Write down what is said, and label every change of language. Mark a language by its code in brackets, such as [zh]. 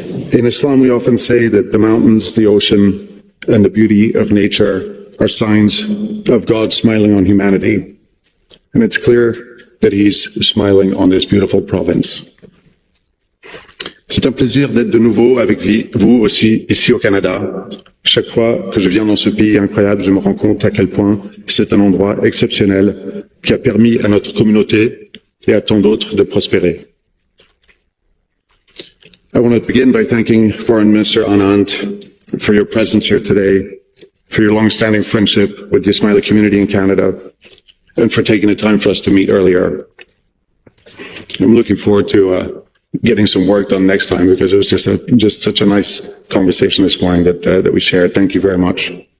[en] In Islam, we often say that the mountains, the ocean, and the beauty of nature are signs of God smiling on humanity. And it's clear that He's smiling on this beautiful province. [fr] C'est un plaisir d'être de nouveau avec vous aussi ici au Canada. Chaque fois que je viens dans ce pays incroyable, je me rends compte à quel point c'est un endroit exceptionnel qui a permis à notre communauté et à tant d'autres de prospérer. [en] I want to begin by thanking Foreign Minister Anand for your presence here today, for your long-standing friendship with the Ismaili community in Canada, and for taking the time for us to meet earlier. I'm looking forward to getting some work done next time, because it was just such a nice conversation this morning that we shared. Thank you very much.